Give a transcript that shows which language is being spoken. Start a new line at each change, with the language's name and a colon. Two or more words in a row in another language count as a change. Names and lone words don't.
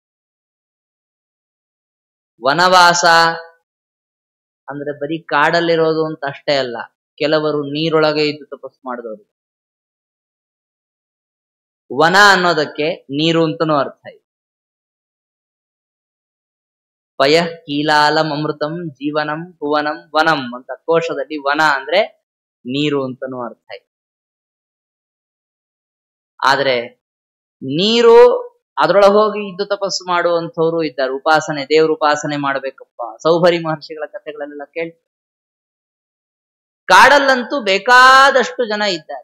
Kannada: ವನವಾಸ ಅಂದ್ರೆ ಬರೀ ಕಾಡಲ್ಲಿರೋದು ಅಂತ ಅಷ್ಟೇ ಅಲ್ಲ, ಕೆಲವರು ನೀರೊಳಗೆ ಇದ್ದು ತಪಸ್ಸು ಮಾಡಿದವರು. ವನ ಅನ್ನೋದಕ್ಕೆ ನೀರು ಅಂತನೂ ಅರ್ಥ ಇದೆ.
Sanskrit: ಪಯಃ ಕೀಲಾಲಂ ಅಮೃತಂ ಜೀವನಂ ಭುವನಂ ವನಂ
Kannada: ಅಂತ ಕೋಶದಲ್ಲಿ ವನ ಅಂದ್ರೆ ನೀರು ಅಂತನೂ ಅರ್ಥ ಇದೆ. ಆದ್ರೆ ನೀರು ಅದ್ರೊಳಗೆ ಹೋಗಿ ಇದ್ದು ತಪಸ್ಸು ಮಾಡುವಂಥವ್ರು ಇದ್ದಾರೆ. ಉಪಾಸನೆ, ದೇವ್ರ ಉಪಾಸನೆ ಮಾಡ್ಬೇಕಪ್ಪ, ಸೌಭರಿ ಮಹರ್ಷಿಗಳ ಕಥೆಗಳನ್ನೆಲ್ಲ ಕೇಳ್ತಾರೆ. ಕಾಡಲ್ಲಂತೂ ಬೇಕಾದಷ್ಟು ಜನ ಇದ್ದಾರೆ.